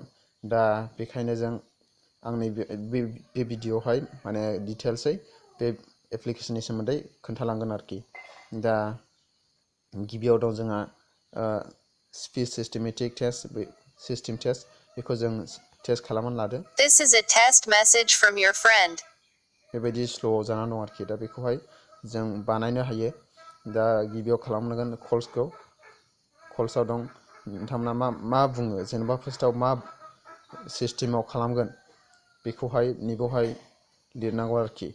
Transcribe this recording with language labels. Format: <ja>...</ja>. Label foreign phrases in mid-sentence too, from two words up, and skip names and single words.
<brx>दा बेखायनो आंनि बे भिडिअआवहाय माने डिटेल्सै बे एप्लिकेशननि सोमोन्दै खोन्थालांगोन आरोखि। दा गिबियाव दं जोंहा</brx> <en>speech systematic test system test</en> <brx>बेखौ जों टेस्ट खालामनानै लादो।</brx> <en>This is a test message from your friend.</en> <brx>बेबायदि स्ल'आव जानानै दं आरोखि। दा बेखौहाय जों बानायनो हायो। दा गिबियाव खालामनांगोन कल्सआव दं नोंथांमोना मा बुङो जेनेबा फार्स्टआव मा सिस्टेमाव खालामगोन बेखौहाय नैबावहाय लिरनांगौ आरोखि।</brx>